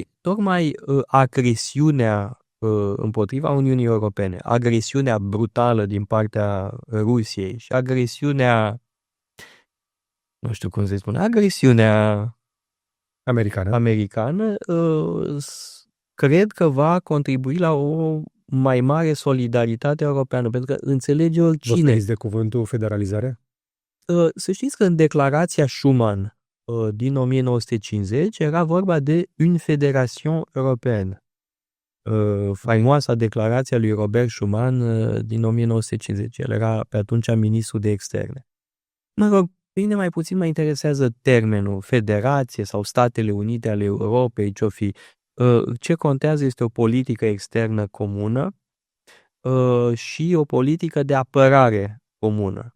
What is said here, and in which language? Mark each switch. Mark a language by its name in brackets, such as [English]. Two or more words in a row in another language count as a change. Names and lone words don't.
[Romanian] Tocmai agresiunea împotriva Uniunii Europene, agresiunea brutală din partea Rusiei și agresiunea, nu știu cum să-i spun, agresiunea americană, cred că va contribui la o mai mare solidaritate europeană, pentru că înțelege oricine. Vă de cuvântul federalizare? Să știți că în declarația Schuman din 1950 era vorba de [French] une fédération européenne. [Romanian] Faimoasa declarație a lui Robert Schuman din 1950. El era pe atunci ministru de externe. Mă rog, pe mine mai puțin mă interesează termenul federație sau Statele Unite ale Europei, ce-o fi. Ce contează este o politică externă comună și o politică de apărare comună.